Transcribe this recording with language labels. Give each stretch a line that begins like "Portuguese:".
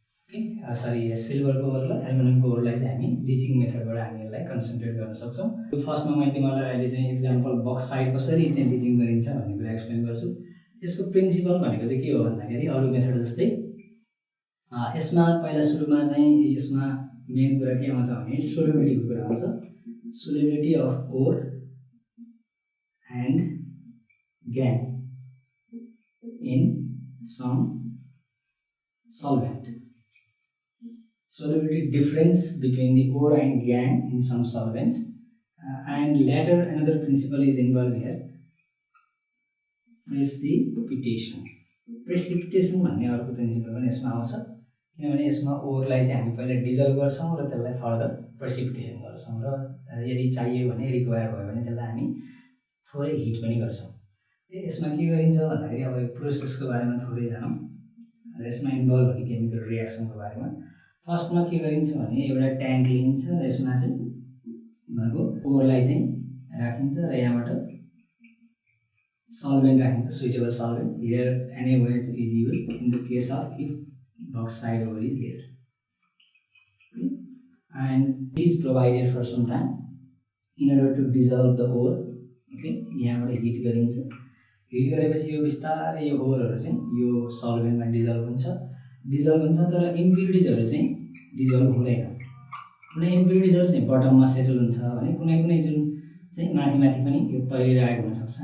Nepali: Okay sorry सिल्भरको ओर र एल्युमिनियमको ओरलाई चाहिँ हामी लिचिङ मेथडबाट हामी यसलाई कन्सन्ट्रेट गर्न सक्छौँ। फर्स्टमा मैले तिमीहरूलाई अहिले चाहिँ इक्जाम्पल बक्साइड कसरी चाहिँ लिचिङ गरिन्छ भन्ने कुरा एक्सप्लेन गर्छु। यसको प्रिन्सिपल भनेको चाहिँ के हो भन्दाखेरि अरू मेथड जस्तै यसमा पहिला सुरुमा चाहिँ यसमा मेन कुरा के आउँछ भने सोल्युबिलिटीको कुरा आउँछ।
English: Solubility of ore and GAN in some solvent. Solubility difference between the ore and GAN in some solvent, and later another principle is involved here. Precipitation.
Nepali: Precipitation भन्ने अर्को प्रिन्सिपल पनि यसमा आउँछ, किनभने यसमा ओरलाई चाहिँ हामी पहिला डिजल्भ गर्छौँ र त्यसलाई फर्दर प्रेसिपिटेसन गर्छौँ र यदि चाहियो भने रिक्वायर भयो भने त्यसलाई हामी थोरै हिट पनि गर्छौँ। यसमा के गरिन्छ भन्दाखेरि अब यो प्रोसेसको बारेमा थोरै जानौँ र यसमा इन्भल्भ हुने केमिकल रियाक्सनको बारेमा। फर्स्टमा के गरिन्छ भने एउटा ट्याङ्क लिइन्छ र यसमा चाहिँ उनीहरूको ओरलाई चाहिँ राखिन्छ र यहाँबाट सल्भेन्ट राखिन्छ, suitable solvent.
English: Here NaOH is used in the case of if bauxite ore is there, and it is provided for some time in order to dissolve the ore.
Nepali: Okay यहाँबाट हिट गरिन्छ, hit गरेपछि यो बिस्तारै यो ओरहरू चाहिँ यो सल्भेन्टमा dissolve हुन्छ तर इम्प्युरिटिजहरू चाहिँ डिजल्भ हुँदैन। कुनै इम्प्युरिटिजहरू चाहिँ बटममा सेटल हुन्छ भने कुनै जुन चाहिँ माथि पनि यो तैरिरहेको हुनसक्छ।